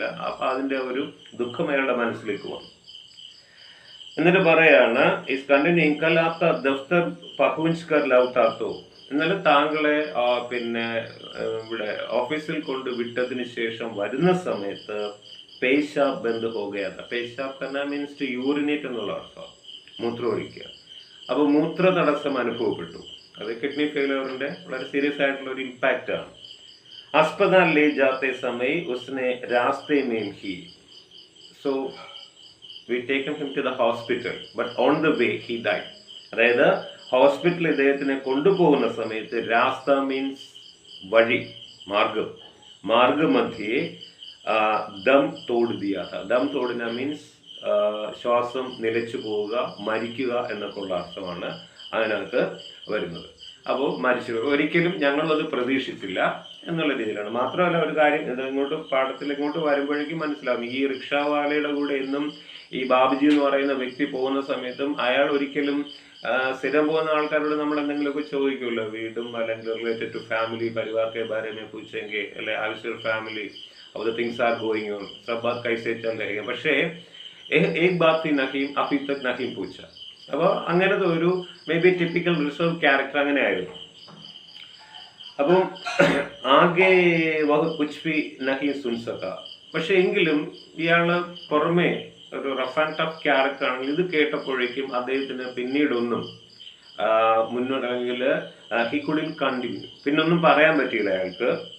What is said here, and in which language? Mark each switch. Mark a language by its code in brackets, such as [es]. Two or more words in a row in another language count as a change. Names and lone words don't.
[ml] അപ്പം അതിൻ്റെ ഒരു ദുഃഖം അയാളുടെ മനസ്സിലേക്ക് വന്നു. എന്നിട്ട് പറയാണ് [en] is continuing [hi] कल आपका दफ़्तर पहुँच कर लौटा तो, [ml] ഇന്നലെ താങ്കളെ പിന്നെ ഇവിടെ ഓഫീസിൽ കൊണ്ട് വിട്ടതിന് ശേഷം വരുന്ന സമയത്ത് [hi] पेशाब बंद हो गया था. पेशाब करना [en] means to urinate [ml] എന്നുള്ള അർത്ഥം, മൂത്രമൊഴിക്കുക. അപ്പോൾ മൂത്ര തടസ്സം അനുഭവപ്പെട്ടു. അത് [en] kidney failure [ml] വളരെ സീരിയസ് ആയിട്ടുള്ള ഒരു ഇമ്പാക്റ്റ് ആണ്. [hi] अस्पताल ले जाते समय उसने रास्ते में ही, [en] so we taken him to the hospital but on the way he died. [ml] അതായത് ഹോസ്പിറ്റലിൽ ഇദ്ദേഹത്തിനെ കൊണ്ടുപോകുന്ന സമയത്ത് രാസ്ത മീൻസ് വഴി, മാർഗം, മാർഗമധ്യേ [hi] दम तोड़ दिया था. दम तोड़ना [ml] മീൻസ് ശ്വാസം നിലച്ചു പോവുക, മരിക്കുക എന്നൊക്കെ ഉള്ള അർത്ഥമാണ് അതിനകത്ത് വരുന്നത്. അപ്പോൾ മരിച്ചു, ഒരിക്കലും ഞങ്ങളത് പ്രതീക്ഷിച്ചില്ല എന്നുള്ള രീതിയിലാണ്. മാത്രമല്ല ഒരു കാര്യം, ഇത് ഇങ്ങോട്ട് പാഠത്തിൽ ഇങ്ങോട്ട് വരുമ്പോഴേക്കും മനസ്സിലാവും, ഈ റിക്ഷാവാലയുടെ കൂടെ എന്നും ഈ ബാബുജി എന്ന് പറയുന്ന വ്യക്തി പോകുന്ന സമയത്തും അയാൾ ഒരിക്കലും സ്ഥിരം പോകുന്ന ആൾക്കാരോട് നമ്മൾ എന്തെങ്കിലുമൊക്കെ ചോദിക്കുമല്ലോ, വീടും അല്ലെങ്കിൽ [en] related to family, [hi] परिवार के बारे में [ml] പൂച്ചെങ്കിൽ അല്ലെ ആവശ്യ ഫാമിലി अब [en] the things are going on, [hi] सब बात कैसे चल रही है, പക്ഷേ एक बात थी नहीं अभी तक नहीं पूछा. [ml] അപ്പോൾ അങ്ങനത്തെ ഒരു [en] may be typical reserve character [ml] അങ്ങനെ ആയിരുന്നു. [hi] അപ്പം ആകെ वह कुछ भी नहीं सुन सका. [ml] പക്ഷെ എങ്കിലും ഇയാള് പുറമെ ഒരു [en] rough and tough character [ml] ആണെങ്കിൽ ഇത് കേട്ടപ്പോഴേക്കും അദ്ദേഹത്തിന് പിന്നീടൊന്നും മുന്നോട്ടല്ലെങ്കിൽ [en] he couldn't continue, [ml] പിന്നൊന്നും പറയാൻ പറ്റിയില്ല അയാൾക്ക്.